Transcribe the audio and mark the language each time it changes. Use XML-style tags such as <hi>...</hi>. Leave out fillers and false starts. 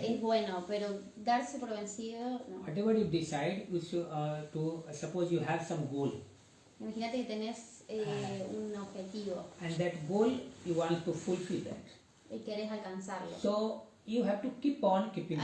<es>es bueno, pero darse por vencido no.</es> <en>Whatever you decide, you should, to suppose you have some goal.</en> <es>Imagínate que tenés un objetivo.</es> <en>And that goal you want to fulfill that.</en> <es>Y querés alcanzarlo.</es> <en>So you have to keep on keeping on.</en>